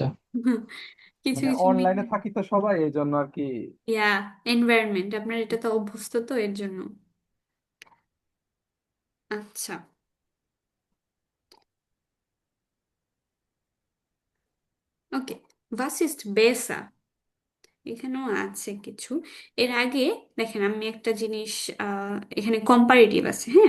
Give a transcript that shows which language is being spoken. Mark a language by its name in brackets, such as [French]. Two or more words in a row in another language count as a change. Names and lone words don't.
[Bangla] কিছু মানে কিছু অনলাইনে মিলে। থাকি তো সবাই, এই জন্য আর কি। ইয়া, এনভায়রনমেন্ট আপনার এটা তো অভ্যস্ত তো এর জন্য। আচ্ছা, ওকে। [German] Was ist besser? [Bangla] এখানেও আছে কিছু। এর আগে দেখেন আমি একটা জিনিস, এখানে কম্পারেটিভ আছে, হ্যাঁ।